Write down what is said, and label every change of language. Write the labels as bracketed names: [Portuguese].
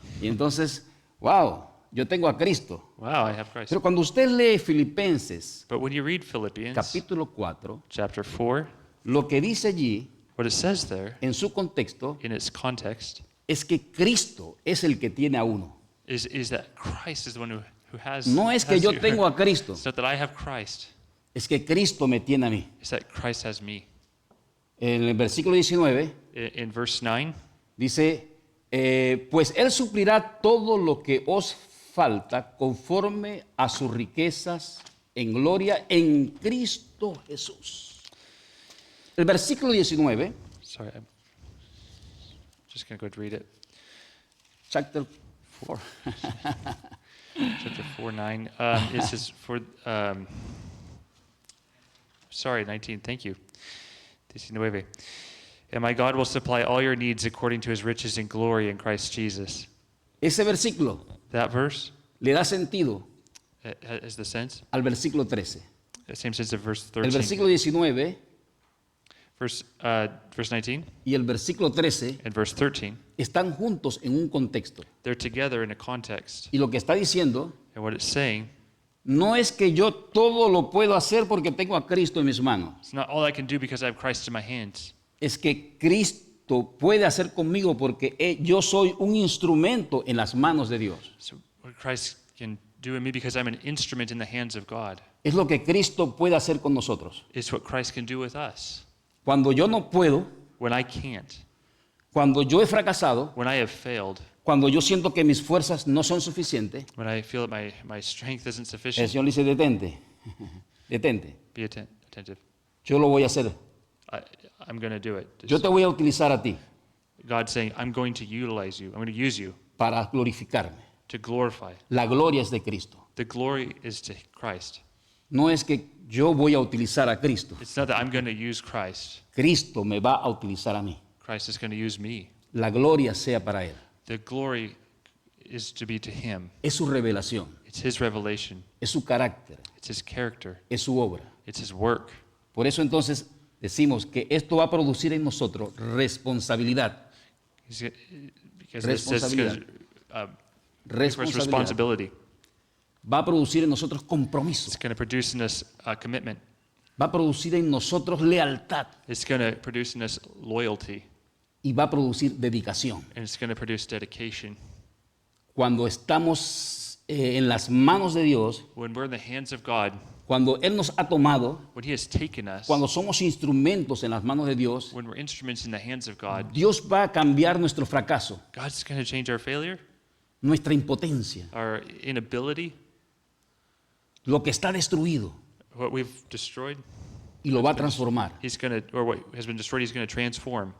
[Spanish] Y entonces, wow, yo tengo a Cristo. [English] Wow, I have Christ. [Spanish] Pero cuando usted lee Filipenses [English] But when you read Philippians [Spanish] capítulo 4, [English] chapter 4, [Spanish] lo que dice allí [English] what it says there [Spanish] en su contexto [English] in its context [Spanish] es que Cristo es el que tiene a uno. [English] is that Christ is the one who has. [Spanish] No es que [English] has [Spanish] yo [English] you. [Spanish] tengo a Cristo, [English] It's not that I have Christ. [Spanish] es que Cristo me tiene a mí. [English] It's that Christ has me. [Spanish] En el versículo 19 [English] In verse 9, [Spanish] dice, pues Él suplirá todo lo que os falta conforme a sus riquezas en gloria en Cristo Jesús. El versículo 19, [English] sorry, I'm just going to go read it. chapter 4. Chapter 4:9. It says sorry, 19. Thank you. 19. And my God will supply all your needs according to His riches and glory in Christ Jesus. [Spanish] Ese versículo [English] That verse [Spanish] le da sentido [English] has the sense, [Spanish] al versículo 13. [English] the same sense of verse [Spanish] El [English] 13. [Spanish] versículo 19 [English] Verse 19 [Spanish] y el versículo 13 [English] and verse 13. [Spanish] están juntos en un contexto. [English] They're together in a context. [Spanish] Y lo que está diciendo [English] And what it's saying, [Spanish] no es que yo todo lo puedo hacer porque tengo a Cristo en mis manos. [English] it's not all I can do because I have Christ in my hands. [Spanish] Es que Cristo Cristo puede hacer conmigo porque yo soy un instrumento en las manos de Dios. [English] So what Christ can do in me because I'm an instrument in the hands of God [Spanish] Es lo que Cristo puede hacer con nosotros. [English] is what Christ can do with us. [Spanish] Cuando yo no puedo, [English] When I can't, [Spanish] cuando yo he fracasado, [English] when I have failed, [Spanish] cuando yo siento que mis fuerzas no son suficientes, [English] when I feel that my strength isn't sufficient, [Spanish] Señor le dice, detente, detente. [English] be attentive. [Spanish] Yo lo voy a hacer. [English] I'm going to do it. [Spanish] Yo te voy a utilizar a ti [English] God's saying, I'm going to utilize you. I'm going to use you [Spanish] para glorificarme. [English] to glorify. [Spanish] La gloria es de Cristo. [English] The glory is to Christ. [Spanish] No es que yo voy a utilizar a Cristo. [English] It's not that I'm going to use Christ. [Spanish] Cristo me va a utilizar a mí. [English] Christ is going to use me. [Spanish] La gloria sea para Él. [English] The glory is to be to him. [Spanish] Es su revelación, [English] It's his revelation. [Spanish] es su carácter, [English] It's his character. [Spanish] es su obra. [English] It's his work. [Spanish] Por eso entonces decimos que esto va a producir en nosotros responsabilidad. [English] Because it says it's gonna, give us responsibility. [Spanish] Va a producir en nosotros compromiso. [English] It's going to produce in us commitment. [Spanish] Va a producir en nosotros lealtad. [English] It's going to produce in us loyalty. [Spanish] Y va a producir dedicación. [English] And it's going to produce dedication. [Spanish] Cuando estamos en las manos de Dios, [English] When we're in the hands of God, [Spanish] cuando Él nos ha tomado, [English] when he has taken us, [Spanish] cuando somos instrumentos en las manos de Dios, [English] when we're instruments in the hands of God, [Spanish] Dios va a cambiar nuestro fracaso, [English] God's going to change our failure, [Spanish] nuestra impotencia, [English] our inability, [Spanish] lo que está destruido, [English] what we've destroyed. [Spanish] y lo va a transformar [English] He's going to, or what has been destroyed, he's going to transform